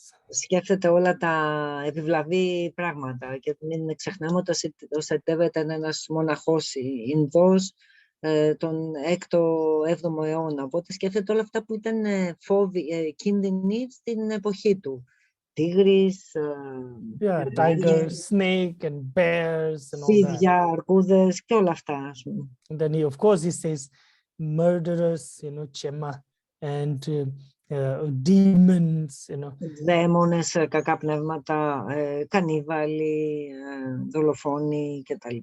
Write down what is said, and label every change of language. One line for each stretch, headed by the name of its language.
Greek: σκέφτεται όλα τα επιβλαβή πράγματα και μην ξεχνάμε ότι ο Σατέβα ήταν ένας μοναχός Ινδός τον 6ο-7ο αιώνα. Οπότε σκέφτεται όλα αυτά που ήταν φόβοι, κίνδυνοι στην εποχή του. Τίγρης,
English: Tigers, snake and bears and all that.
Greek: φίδια, αρκούδες και όλα αυτά.
English: And then he, of course, he says murderers, chema, and demons,
Greek: Δαίμονες, κακά πνεύματα, κανίβαλοι, δολοφόνοι κτλ.